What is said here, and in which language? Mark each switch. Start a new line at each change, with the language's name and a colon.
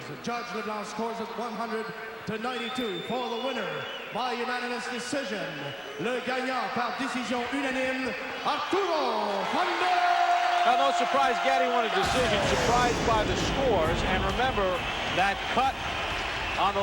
English: Judge Leblanc scores it 100-92 for the winner by unanimous decision.
French: Le gagnant par décision unanime, Arturo Honda.
English: Now, no surprise, Gatti won a decision, surprised by the scores. And remember, that cut on the